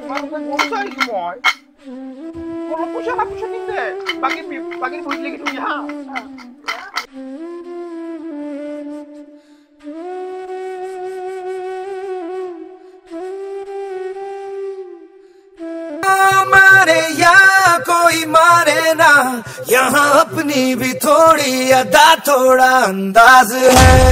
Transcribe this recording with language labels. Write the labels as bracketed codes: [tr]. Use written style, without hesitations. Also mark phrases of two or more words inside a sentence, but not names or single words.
[ms] Mana kan pusat ini semua. Kalau pusat apa pusat ni deh? Bagi boleh lagi tu ya. [hi] मारे या कोई मारे ना, यहाँ अपनी भी थोड़ी अदा थोड़ा अंदाज है।